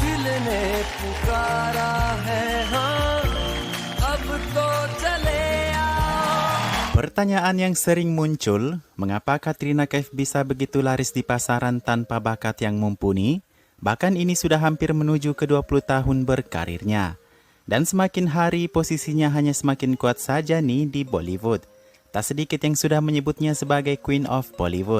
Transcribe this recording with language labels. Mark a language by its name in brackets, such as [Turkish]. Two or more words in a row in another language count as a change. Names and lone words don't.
[Hindi] ने पुकारा है हाँ अब तो चले आओ. [Indonesian] Pertanyaan yang sering muncul, mengapa Katrina Kaif bisa begitu laris di pasaran tanpa bakat yang mumpuni? Bahkan ini sudah hampir menuju ke 20 tahun berkarirnya. Dan semakin hari posisinya hanya semakin kuat saja nih di Bollywood. Tak sedikit yang sudah menyebutnya sebagai [English] Queen of Bollywood.